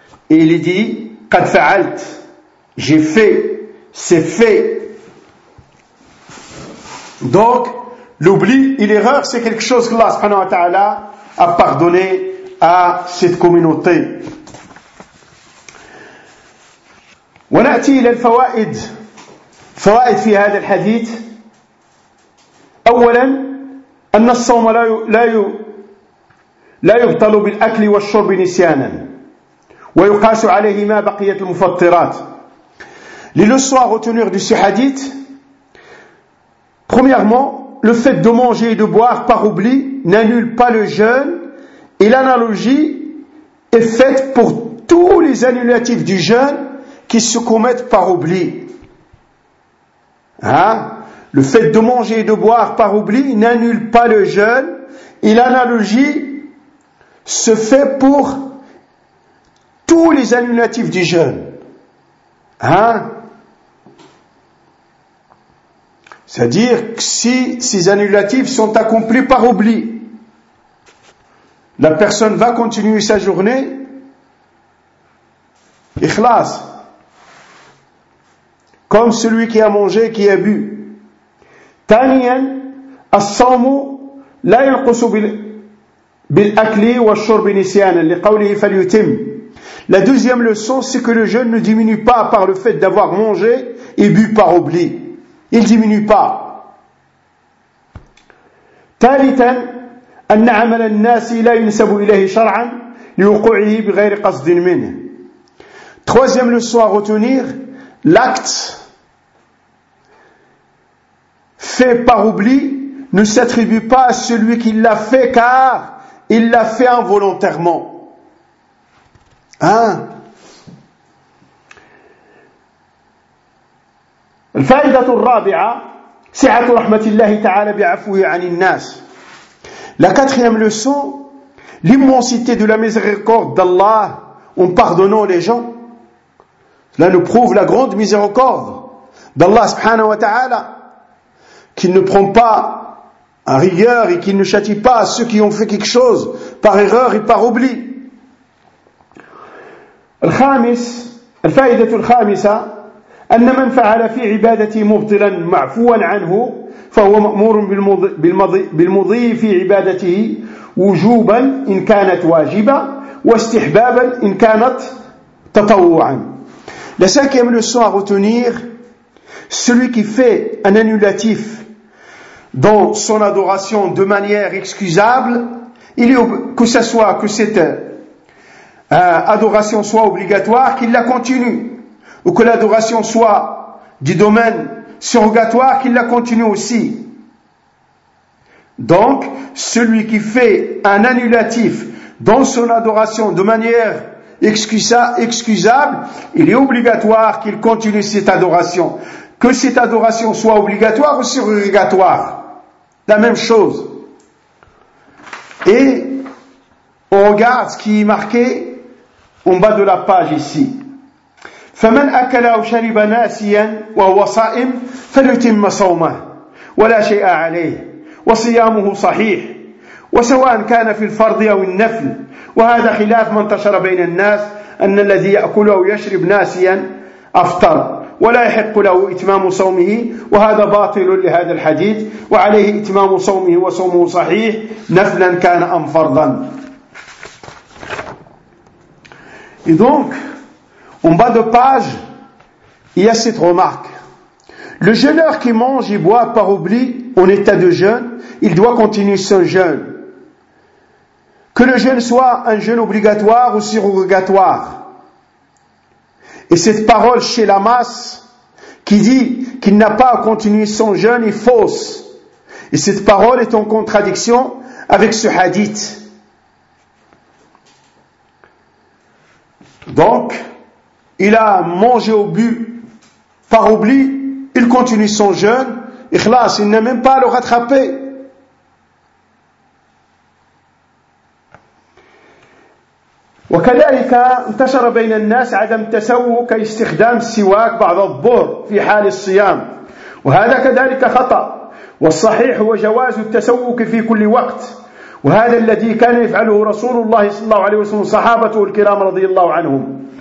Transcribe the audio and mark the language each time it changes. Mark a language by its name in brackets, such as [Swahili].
[French] Et il dit: [Arabic] Qad fa'alt, [French] j'ai fait, c'est fait. Donc, l'oubli et l'erreur, c'est quelque chose que Allah [Arabic] subhanahu wa ta'ala [French] a pardonné à cette communauté. [Arabic] ونأتي إلى الفوائد، فوائد في هذا الحديث. أولا، أن الصوم لا يبطل بالأكل والشرب نسيانا، ويقاس عليه ما بقية المفطرات. للصوار [French] retenir de ce hadith: premièrement, le fait de manger et de boire par oubli n'annule pas le jeûne, et l'analogie est faite pour tous les annulatifs du jeûne qui se commettent par oubli. Hein? Le fait de manger et de boire par oubli n'annule pas le jeûne, et l'analogie se fait pour tous les annulatifs du jeûne. Hein? C'est-à-dire que si ces annulatifs sont accomplis par oubli, la personne va continuer sa journée, ikhlas, comme celui qui a mangé et qui a bu. [Arabic] ثانيا الصوم لا ينقص بالأكل والشرب نسيانا لقوله فليتم. [French] La deuxième leçon, c'est que le jeûne ne diminue pas par le fait d'avoir mangé et bu par oubli. Il ne diminue pas. [Arabic] ثالثا أن عمل الناس لا ينسب إليه شرعا لوقوعه بغير قصد منه. [French] Troisième leçon à retenir, l'acte fait par oubli ne s'attribue pas à celui qui l'a fait, car il l'a fait involontairement. Hein? [Arabic] الفائدة الرابعة سعة رحمة الله تعالى بعفوه عن الناس. [French] La quatrième leçon, l'immensité de la miséricorde d'Allah en pardonnant les gens. Cela nous prouve la grande miséricorde d'Allah [Arabic] subhanahu wa ta'ala, [French] qu'il ne prend pas à rigueur et qu'il ne châtie pas ceux qui ont fait quelque chose par erreur et par oubli. [Arabic] الخامس الفائدة الخامسة أن من فعل في عبادته مبطلا معفوا عنه فهو مأمور بالمضي في عبادته وجوبا إن كانت واجبة واستحبابا إن كانت تطوعا. [French] La cinquième leçon à retenir, celui qui fait un annulatif dans son adoration de manière excusable, il est, que ce soit que cette adoration soit obligatoire, qu'il la continue, ou que l'adoration soit du domaine surrogatoire, qu'il la continue aussi. Donc, celui qui fait un annulatif dans son adoration de manière excusable, il est obligatoire qu'il continue cette adoration. Que cette adoration soit obligatoire ou surrogatoire, la même chose. Et on regarde ce qui est marqué en bas de la page ici. [Arabic] فَمَنْ أَكَلَ أَوْ شَرِبَ نَاسِيًا وَهُوَ صَائِمٌ فَلْيُتِمَّ صَوْمَهُ وَلَا شَيْءَ عَلَيْهِ وَصِيَامُهُ صَحِيحٌ وَسَوَاءً كَانَ فِي الْفَرْضِ أَوْ النَّفْلِ وَهَذَا خِلَافٌ مَنْ انْتَشَرَ بَيْنَ النَّاسِ أَنَّ الَّذِي يَأْكُلُ أَوْ يَشْرِبُ نَاسِيًا أَفْطَرَ ولا يحق له إتمام صومه وهذا باطل لهذا الحديث وعليه إتمام صومه وصومه صحيح نفلا كان أم فرضا. [French] Et donc, en bas de page, il y a cette remarque. Le jeûneur qui mange et boit par oubli en état de jeûne, il doit continuer son jeûne. Que le jeûne soit un jeûne obligatoire ou surrogatoire. Et cette parole chez la masse qui dit qu'il n'a pas à continuer son jeûne est fausse. Et cette parole est en contradiction avec ce hadith. Donc, il a mangé au but par oubli, il continue son jeûne, ikhlas, il n'a même pas à le rattraper. [Arabic] وكذلك انتشر بين الناس عدم تسوق استخدام السواك بعد الظهر في حال الصيام وهذا كذلك خطأ والصحيح هو جواز التسوق في كل وقت وهذا الذي كان يفعله رسول الله صلى الله عليه وسلم صحابته الكرام رضي الله عنهم